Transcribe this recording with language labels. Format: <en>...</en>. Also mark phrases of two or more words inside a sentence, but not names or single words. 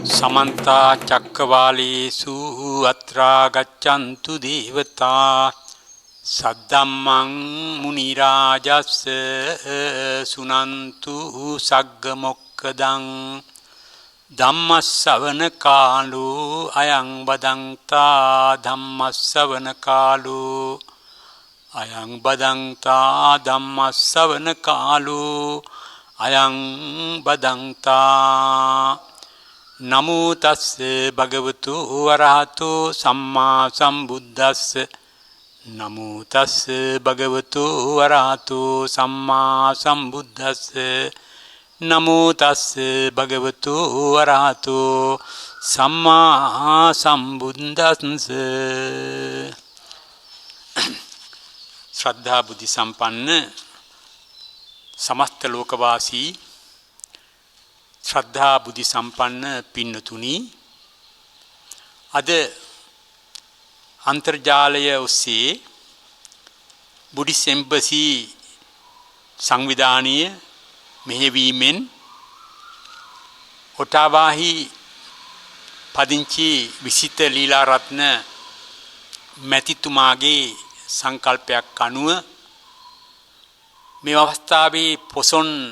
<pi>समन्ता चक्रवालेषु अत्रा गच्छन्तु देवता सद्धम्मं मुनिराजस्य सुनन्तु सग्गमोक्खदं धम्मश्रवण कालो अयं बदन्ता धम्मश्रवण कालो अयं बदन्ता धम्मश्रवण कालो अयं बदन्ता नमो तस्से भगवतो अरहतो सम्मा सम्बुद्धस्से नमो तस्से भगवतो अरहतो सम्मा सम्बुद्धस्से नमो तस्से भगवतो अरहतो सम्मा सम्बुद्धस्से</pi> <si>ශ්‍රද්ධා බුද්ධි සම්පන්න සමස්ත ලෝකවාසී ශ්‍රද්ධා බුද්ධි සම්පන්න पिන්නතුනි අද අන්තර්ජාලය ඔස්සේ බුද්දිස් එම්බසි සංවිධානීය මෙහෙවීමෙන් ඔටාවාහි පදිංචි විසිත ලීලාරත්න මැතිතුමාගේ සංකල්පයක් අනුව මේ අවස්ථාවේ පොසොන්</si>